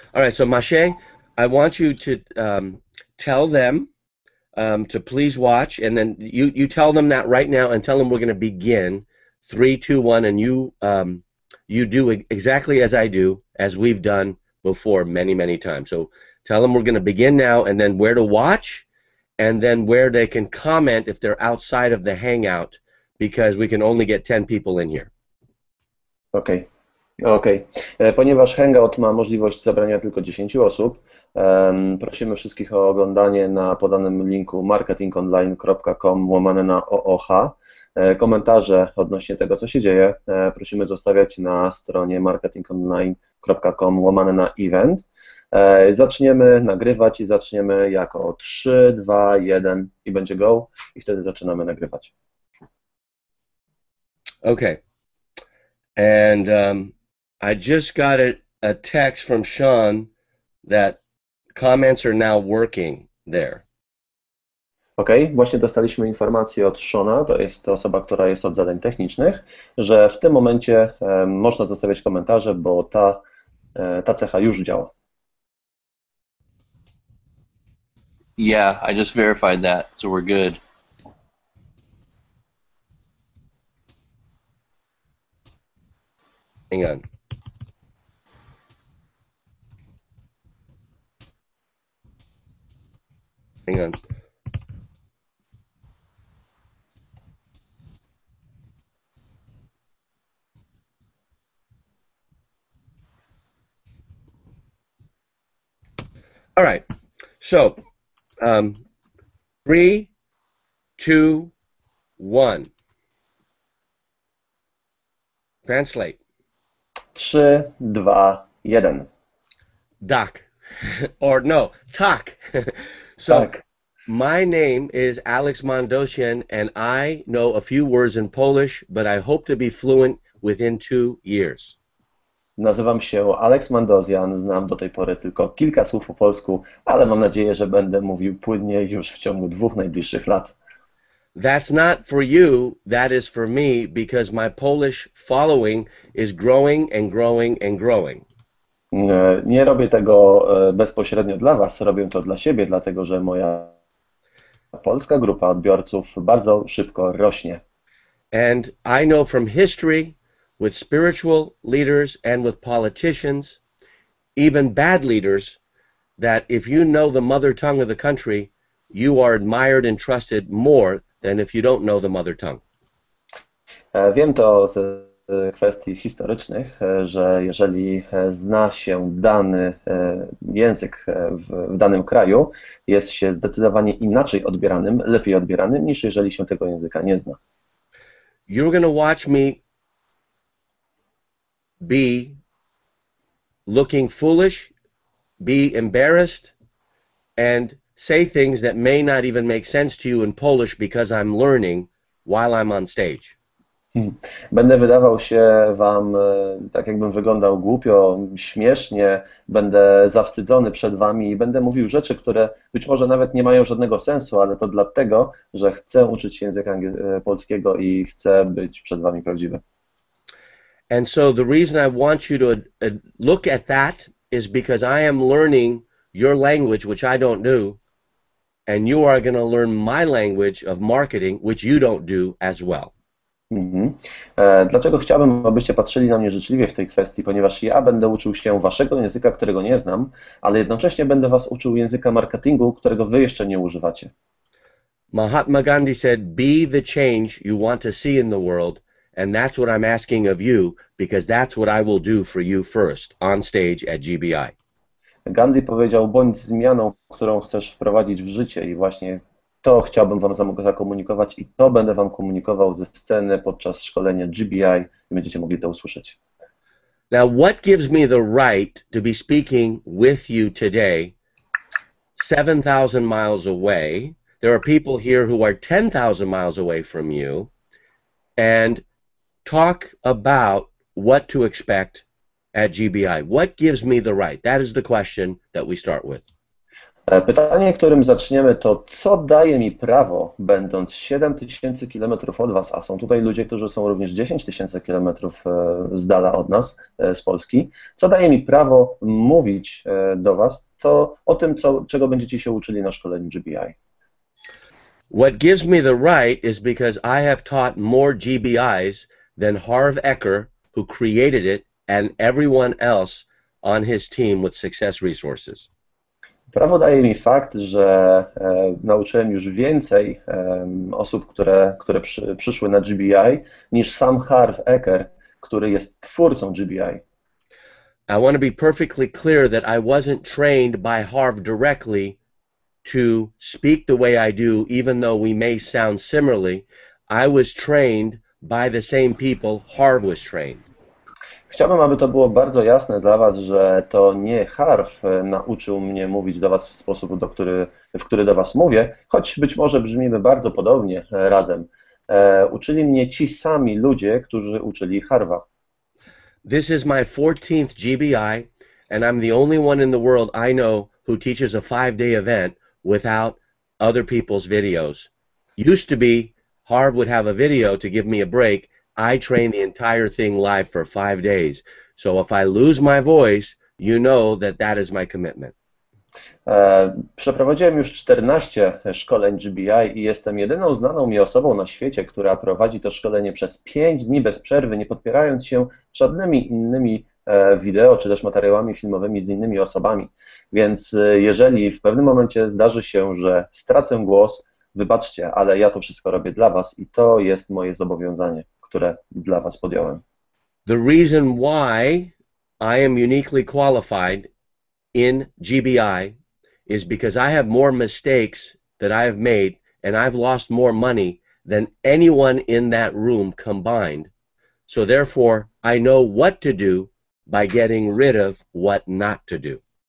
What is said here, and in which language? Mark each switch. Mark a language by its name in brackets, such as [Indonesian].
[English] All right, so Mache, I want you to tell them to please watch, and then you tell them that right now, and tell them we're going to begin 3, 2, 1, and you do exactly as I do, as we've done before many times. So tell them we're going to begin now, and then where to watch, and then where they can comment if they're outside of the hangout, because we can only get 10 people in here. [Polish] Okej. Ponieważ Hangout ma możliwość zabrania tylko 10 osób, prosimy wszystkich o oglądanie na podanym linku marketingonline.com/OOH. Komentarze odnośnie tego, co się dzieje, prosimy zostawiać na stronie marketingonline.com/event. Zaczniemy nagrywać i zaczniemy jako 3, 2, 1 i będzie go i wtedy zaczynamy nagrywać. [English] Okay. And I just got a text from Sean that comments are now working there. [Polish] Ok, właśnie dostaliśmy informację od Shona, to jest osoba, która jest od zadań technicznych, że w tym momencie można zostawiać komentarze, bo ta cecha już działa. [English] Yeah, I just verified that, so we're good. Hang on. Hang on. All right. So, 3, 2, 1. Translate. 3, 2, 1. Doc. Or no, talk. So, [Polish] Tak. [English] my name is Alex Mondosian, and I know a few words in Polish, but I hope to be fluent within 2 years. [Polish] Nazywam się Alex Mandozjan, znam do tej pory tylko kilka słów po polsku, ale mam nadzieję, że będę mówił płynnie już w ciągu 2 najbliższych lat. [English] That's not for you, that is for me, because my Polish following is growing and growing and growing. [Polish] Nie robię tego bezpośrednio dla Was, robię to dla siebie, dlatego że moja polska grupa odbiorców bardzo szybko rośnie. [English] And I know from history, with spiritual leaders and with politicians, even bad leaders, that if you know the mother tongue of the country, you are admired and trusted more than if you don't know the mother tongue. [Polish] Wiem to ze kwestii historycznych, że jeżeli zna się dany język w danym kraju, jest się zdecydowanie inaczej odbieranym, lepiej odbieranym, niż jeżeli się tego języka nie zna. [English] You're going to watch me be looking foolish, be embarrassed, and say things that may not even make sense to you in Polish because I'm learning while I'm on stage. [Polish] Będę wydawał się Wam, tak jakbym wyglądał głupio, śmiesznie, będę zawstydzony przed Wami i będę mówił rzeczy, które być może nawet nie mają żadnego sensu, ale to dlatego, że chcę uczyć się języka polskiego i chcę być przed Wami prawdziwy. [English] And so the reason I want you to look at that is because I am learning your language, which I don't do, and you are going to learn my language of marketing, which you don't do as well. [Polish] Dlaczego chciałbym, abyście patrzyli na mnie życzliwie w tej kwestii, ponieważ ja będę uczył się Waszego języka, którego nie znam, ale jednocześnie będę Was uczył języka marketingu, którego Wy jeszcze nie używacie. [English] Mahatma Gandhi said, be the change you want to see in the world, and that's what I'm asking of you, because that's what I will do for you first, on stage at GBI. [Polish] Gandhi powiedział, bądź zmianą, którą chcesz wprowadzić w życie i właśnie to chciałbym Wam zakomunikować i to będę Wam komunikował ze sceny podczas szkolenia GBI i będziecie mogli to usłyszeć. [English] Now, what gives me the right to be speaking with you today, 7,000 miles away? There are people here who are 10,000 miles away from you, and talk about what to expect at GBI. What gives me the right? That is the question that we start with. [Polish] Pytanie, którym zaczniemy, to co daje mi prawo, będąc 7000 km od Was, a są tutaj ludzie, którzy są również 10 000 km z dala od nas, z Polski, co daje mi prawo mówić do Was, to o tym, czego będziecie się uczyli na szkoleniu GBI. [English] What gives me the right is because I have taught more GBIs than Harv Eker, who created it, and everyone else on his team with Success Resources. [Polish] Prawo daje mi fakt, że nauczyłem już więcej osób, które przyszły na GBI, niż sam Harv Eker, który jest twórcą GBI. [English] I want to be perfectly clear that I wasn't trained by Harv directly to speak the way I do, even though we may sound similarly. I was trained by the same people Harv was trained. [Polish] Chciałbym, aby to było bardzo jasne dla Was, że to nie Harv nauczył mnie mówić do Was w sposób, w który do Was mówię, choć być może brzmimy bardzo podobnie razem. Uczyli mnie ci sami ludzie, którzy uczyli Harva. [English] This is my 14th GBI, and I'm the only one in the world I know who teaches a 5-day event without other people's videos. Used to be, Harv would have a video to give me a break. I train the entire thing live for 5 days. So if I lose my voice, you know that that is my commitment. [Polish] Przeprowadziłem już 14 szkoleń GBI i jestem jedyną znaną mi osobą na świecie, która prowadzi to szkolenie przez 5 dni bez przerwy, nie podpierając się żadnymi innymi wideo czy też materiałami filmowymi z innymi osobami. Więc jeżeli w pewnym momencie zdarzy się, że stracę głos, wybaczcie, ale ja to wszystko robię dla Was i to jest moje zobowiązanie, które dla Was podjąłem. [English] The reason why I am uniquely qualified in GBI is because I have more mistakes that I have made and I've lost more money than anyone in that room combined. So therefore, I know what to do by getting rid of what not to do.